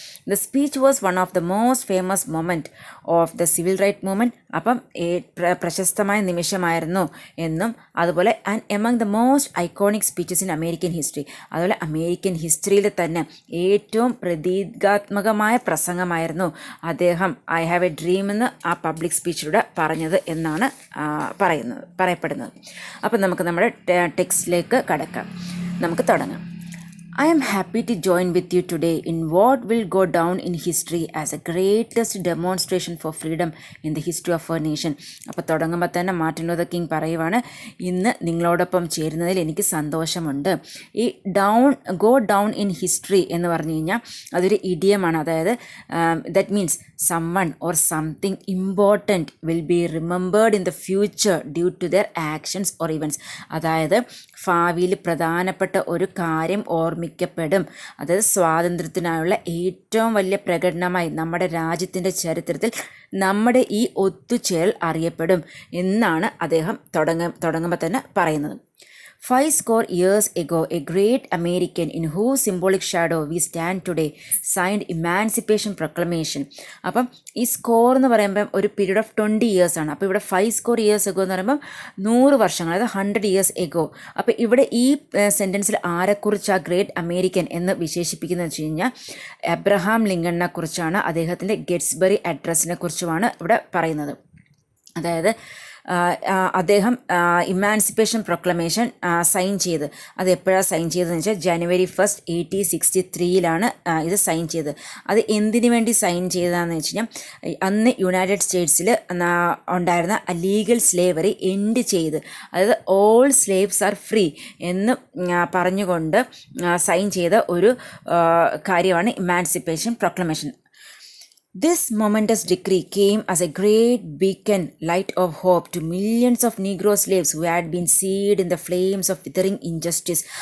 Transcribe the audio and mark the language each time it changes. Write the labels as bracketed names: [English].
[English] The speech was one of the most famous moment of the civil rights movement. [Malayalam] അപ്പം പ്രശസ്തമായ നിമിഷമായിരുന്നു എന്നും അതുപോലെ [English] And among the most iconic speeches in American history. [Malayalam] അതുപോലെ American ഹിസ്റ്ററിയിൽ തന്നെ ഏറ്റവും പ്രതീകാത്മകമായ പ്രസംഗമായിരുന്നു അദ്ദേഹം ഐ ഹാവ് എ ഡ്രീം എന്ന് ആ പബ്ലിക് സ്പീച്ചിലൂടെ പറഞ്ഞത് എന്നാണ് പറയപ്പെടുന്നത്. അപ്പം നമുക്ക് നമ്മുടെ ടെക്സ്റ്റിലേക്ക് കടക്കാം. നമുക്ക് തുടങ്ങാം. [English] I am happy to join with you today in what will go down in history as a greatest demonstration for freedom in the history of our nation. [Malayalam] അപ്പോൾ തുടങ്ങുമ്പോൾ തന്നെ മാർട്ടിൻ ലൂതർ കിങ് പറയുവാണ്, ഇന്ന് നിങ്ങളോടൊപ്പം ചേരുന്നതിൽ എനിക്ക് സന്തോഷമുണ്ട്. ഈ [English] go down in history [Malayalam] എന്ന് പറഞ്ഞു കഴിഞ്ഞാൽ അതൊരു ഇഡിയമാണ്. [English] അതായത് that means someone or something important will be remembered in the future due to their actions or events. [Malayalam] അതായത് ഭാവിയിൽ പ്രധാനപ്പെട്ട ഒരു കാര്യം ഓർമ്മിക്കപ്പെടും. അതായത് സ്വാതന്ത്ര്യത്തിനായുള്ള ഏറ്റവും വലിയ പ്രകടനമായി നമ്മുടെ രാജ്യത്തിൻ്റെ ചരിത്രത്തിൽ നമ്മുടെ ഈ ഒത്തുചേരൽ അറിയപ്പെടും എന്നാണ് അദ്ദേഹം തുടങ്ങുമ്പോൾ തന്നെ പറയുന്നത്. [English] 50 years ago, a great American in whose symbolic shadow we stand today signed Emancipation Proclamation. [Malayalam] അപ്പം ഈ സ്കോർ എന്ന് പറയുമ്പം ഒരു പീരീഡ് ഓഫ് 20 years ആണ്. അപ്പോൾ ഇവിടെ [English] 50 years ago [Malayalam] എന്ന് പറയുമ്പം 100 വർഷങ്ങൾ, അതായത് [English] 100 years ago. [Malayalam] അപ്പോൾ ഇവിടെ ഈ സെൻറ്റൻസിൽ ആരെക്കുറിച്ചാണ് ഗ്രേറ്റ് അമേരിക്കൻ എന്ന് വിശേഷിപ്പിക്കുന്നത് വെച്ച് കഴിഞ്ഞാൽ എബ്രഹാം ലിങ്കണിനെ കുറിച്ചാണ്, അദ്ദേഹത്തിൻ്റെ ഗെറ്റ്സ്ബറി അഡ്രസ്സിനെ കുറിച്ചുമാണ് ഇവിടെ പറയുന്നത്. അതായത് അദ്ദേഹം ഇമാൻസിപ്പേഷൻ പ്രൊക്ലമേഷൻ സൈൻ ചെയ്ത്, അത് എപ്പോഴാണ് സൈൻ ചെയ്തതെന്ന് വെച്ചാൽ January 1, 1863 ഇത് സൈൻ ചെയ്തത്. അത് എന്തിനു വേണ്ടി സൈൻ ചെയ്തതാണെന്ന് വെച്ച് കഴിഞ്ഞാൽ അന്ന് യുണൈറ്റഡ് സ്റ്റേറ്റ്സിൽ ഉണ്ടായിരുന്ന ലീഗൽ സ്ലേവറി എൻഡ് ചെയ്ത്, അതായത് [English] all slaves are free [Malayalam] എന്ന് പറഞ്ഞുകൊണ്ട് സൈൻ ചെയ്ത ഒരു കാര്യമാണ് emancipation proclamation. [English] This momentous decree came as a great beacon light of hope to millions of Negro slaves who had been seared in the flames of withering injustice.